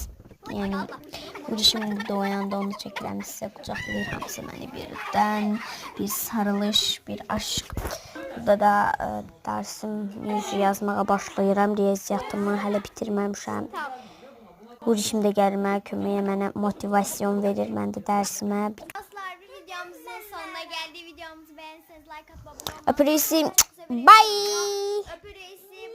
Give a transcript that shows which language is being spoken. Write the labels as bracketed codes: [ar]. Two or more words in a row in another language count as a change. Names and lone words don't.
[az] Yəni bu şimdi doğayanda onu çəkirəm sizə, qucaqlayır hamısı məni birdən. [tr] Bir sarılış, bir aşk. [az] Burada da dərsim yazmağa başlayıram. Riyaziyyatımı hələ bitirməmişəm. Bu şimdi gəlir mənə köməyə, mənə motivasyon verir. Mən də dərsimə. Dostlar, [tr] bir videomuzun sonuna geldi. Videomuzu beğenirseniz like atmayı, abone olmayı. Öpürüz. Bye. Öpürüz.